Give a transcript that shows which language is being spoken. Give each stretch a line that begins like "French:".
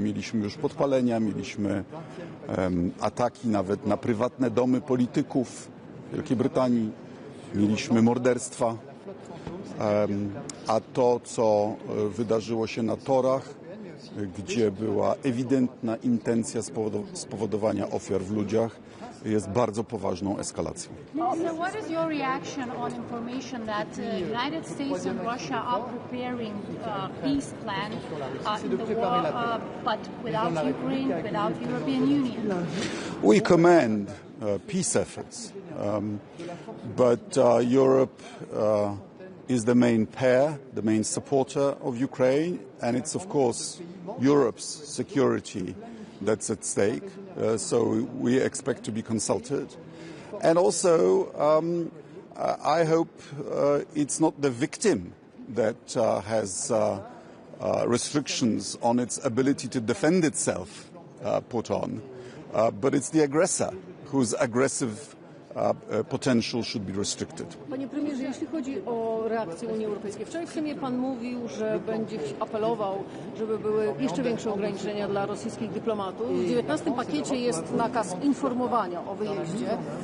Polish: Mieliśmy już podpalenia, mieliśmy ataki nawet na prywatne domy polityków Wielkiej Brytanii, mieliśmy morderstwa, a to, co wydarzyło się na torach, gdzie była ewidentna intencja spowodowania ofiar w ludziach, jest bardzo poważną eskalacją.
English: So what is your reaction on information that United States and Russia are preparing a peace plan in the war, but without Ukraine, without European Union? We commend peace efforts, but Europe is the main pair, the main supporter of Ukraine, and it's of course Europe's security that's at stake. So we expect to be consulted. And also, I hope it's not the victim that has restrictions on its ability to defend itself put on, but it's the aggressor whose aggressive potential should be restricted.
Polish: Panie premierze, jeśli chodzi o reakcję Unii Europejskiej, wczoraj w Sejmie pan mówił, że będzie apelował, żeby były jeszcze większe ograniczenia dla rosyjskich dyplomatów. W 19 pakiecie jest nakaz informowania o wyjeździe.